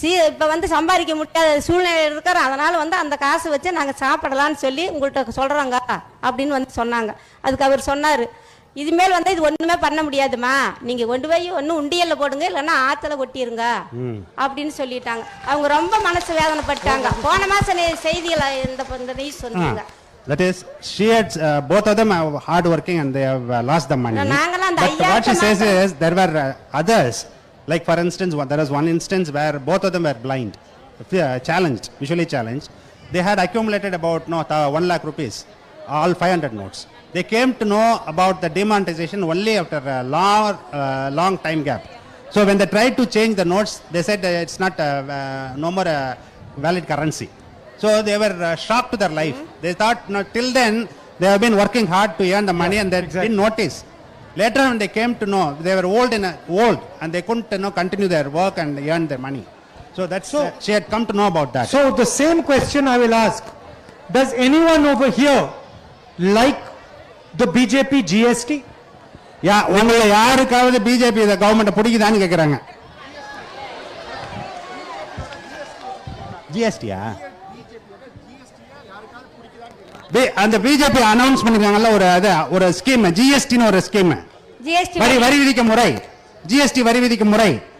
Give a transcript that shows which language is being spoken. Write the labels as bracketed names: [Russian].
[Tamil] இப்ப சம்பாதிக்க முடியாத சூழ்நிலை இருக்கிறோம். அதனால அந்த காசை வச்சு நாங்க சாப்பிடலாம்னு சொல்லி உங்கள்கிட்ட சொல்றோங்க அப்படின்னு சொன்னாங்க. அதுக்கு அவர் சொன்னாரு, இதுமேல் இது ஒண்ணுமே பண்ண முடியாதுமா, நீங்க கொண்டு போய் ஒன்னும் உண்டியல்ல போடுங்க, இல்லைன்னா ஆத்துல கொட்டிருங்க அப்படின்னு சொல்லிட்டாங்க. அவங்க ரொம்ப மனசு வேதனைப்பட்டாங்க. போன மாசம் செய்திகளை இந்த நியூஸ் சொன்னாங்க. [English] That is, she had both of them are hard working and they have lost the money. But what she says is there were others. Like for instance, there was one instance where both of them were blind, challenged, visually challenged. They had accumulated about 1 lakh rupees, all 500 notes. They came to know about the demonetization only after a long time gap. So when they tried to change the notes, they said it's not no more valid currency. So they were shocked to their life. They thought, till then they have been working hard to earn the money and they didn't notice. Later when they came to know, they were old and they couldn't continue their work and earn their money. So that's she had come to know about that. So the same question I will ask, does anyone over here like the BJP GST? [Tamil] உங்களை யாருக்காவது BJP இந்த government பிடிக்குதான்னு கேக்குறாங்க. ஜிஎஸ்டியா அந்த BJP announce பண்ணிருக்காங்கல்ல ஒரு scheme, ஜிஎஸ்டின்னு ஒரு scheme, வரி விதிக்கும் முறை, ஜிஎஸ்டி வரி விதிக்கும் முறை.